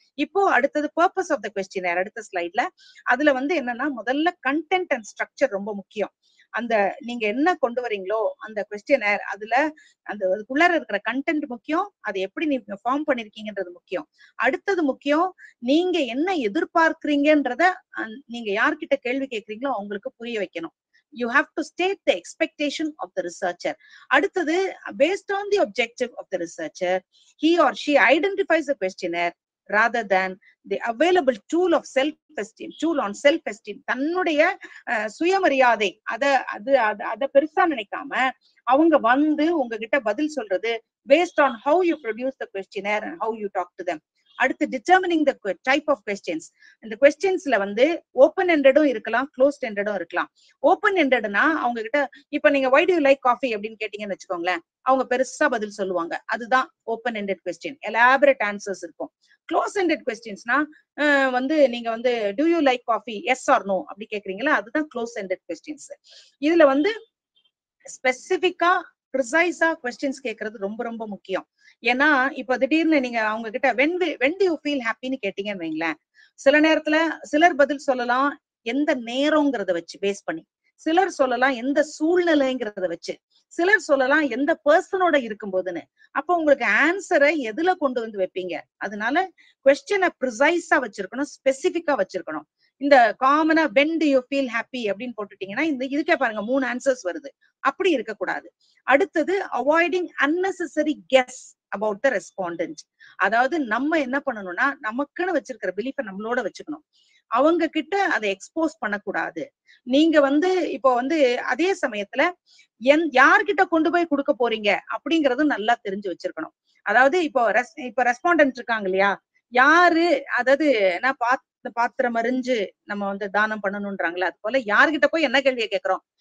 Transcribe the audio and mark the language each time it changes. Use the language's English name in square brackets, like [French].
[Tamil] இப்போ அடுத்தது purpose of the questionnaire, அடுத்த ஸ்லைட்ல. அதுல வந்து என்னன்னா முதல்ல கண்டென்ட் அண்ட் ஸ்ட்ரக்சர் ரொம்ப முக்கியம். அந்த நீங்க என்ன கொண்டு வரீங்களோ அந்த கொஸ்டினர், அதுல அந்த அதுக்குள்ளார இருக்கிற கண்டென்ட் முக்கியம், அதை எப்படி நீங்க ஃபார்ம் பண்ணிருக்கீங்கன்றது முக்கியம். அடுத்தது முக்கியம், நீங்க என்ன எதிர்பார்க்கிறீங்கன்றத நீங்க யார்கிட்ட கேள்வி கேட்கறீங்களோ அவங்களுக்கு புரிய வைக்கணும். [English] You have to state the expectation of the researcher. [Tamil] அடுத்தது [English] based on the objective of the researcher, he or she identifies the questionnaire rather than the available tool of self-esteem, tool on self-esteem. [Tamil] தன்னுடைய சுயமரியாதை அத பெருசா நினைக்காம அவங்க வந்து உங்ககிட்ட பதில் சொல்றது [English] based on how you produce the questionnaire and how you talk to them. [Tamil] அடுத்து [English] determining the type of questions. [Tamil] இந்த questions-ல வந்து ஓப்பன் எண்டடும் இருக்கலாம், க்ளோஸ்ட் எண்டடும் இருக்கலாம். ஓப்பன் எண்டட்னா அவங்க கிட்ட இப்ப நீங்க [English] why do you like coffee [Tamil] அப்படின்னு கேட்டீங்கன்னு வச்சுக்கோங்களேன், அவங்க பெருசா பதில் சொல்லுவாங்க, அதுதான் open ended question, elaborate answers இருக்கும். க்ளோஸ் எண்டட் கொஸ்டின்ஸ்னா வந்து நீங்க வந்து [English] do you like coffee, yes or no [Tamil] அப்படி கேக்குறீங்களா, அதுதான் க்ளோஸ் எண்டட் கொஸ்டின்ஸ். இதுல வந்து ஸ்பெசிபிக்கா ப்ரிசைஸா கொஸ்டின்ஸ் கேட்கறது ரொம்ப ரொம்ப முக்கியம். ஏன்னா இப்ப திடீர்னு நீங்க அவங்க கிட்ட [English] when do you feel happy [Tamil] ன்னு கேட்டீங்கன்னு வைங்களேன், சில நேரத்துல சிலர் பதில் சொல்லலாம் எந்த நேரம்ங்கிறத வச்சு பேஸ் பண்ணி, சிலர் சொல்லலாம் எந்த சூழ்நிலைங்கிறத வச்சு, சிலர் சொல்லலாம் எந்த பர்சனோட இருக்கும் போதுன்னு. அப்போ உங்களுக்கு ஆன்சரை எதுல கொண்டு வந்து வைப்பீங்க? அதனால கொஸ்டினை ப்ரிசைஸா வச்சிருக்கணும், ஸ்பெசிபிக்கா வச்சிருக்கணும். இந்த காமனா [English] when do you feel happy [Tamil] அப்படின்னு போட்டுட்டீங்கன்னா இந்த இதுக்கே பாருங்க 3 ஆன்சர்ஸ் வருது. அப்படி இருக்கக்கூடாது. அடுத்தது [English] Avoiding unnecessary guess about the respondent. [Tamil] அதாவது நம்ம என்ன பண்ணணும்னா நமக்குன்னு வச்சிருக்கிற பிலீஃபை நம்மளோட வச்சுக்கணும். அவங்க கிட்ட அதை எக்ஸ்போஸ் பண்ணக்கூடாது. நீங்க இப்போ அதே சமயத்துல யார்கிட்ட கொண்டு போய் கொடுக்க போறீங்க அப்படிங்கறதும் நல்லா தெரிஞ்சு வச்சிருக்கணும். அதாவது இப்போ ரெஸ்பாண்டன்ட் இருக்காங்க இல்லையா, யாரு, அதாவது என்ன பாத்திரம் அறிஞ்சு நம்ம தானம் பண்ணணும்ன்றாங்களே, அது போல யார்கிட்ட போய் என்ன கேள்வியை கேட்கிறோம்.